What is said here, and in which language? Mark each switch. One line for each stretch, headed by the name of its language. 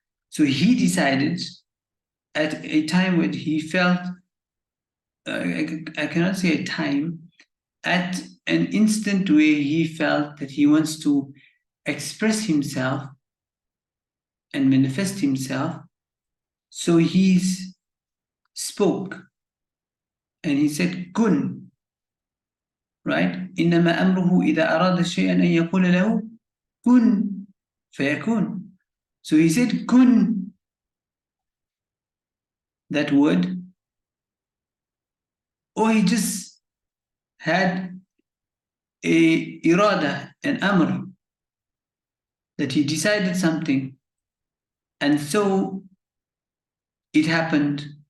English: So he decided at a time when he felt, I cannot say a time, at an instant where he felt that he wants to express himself and manifest himself. So he spoke and he said, kun, right?
Arabic: إنما أمره إذا أراد شيئا أن يقول له kun فيكون.
English: So he said kun, that word, or he just had a irada, an amr, that he decided something, and so it happened.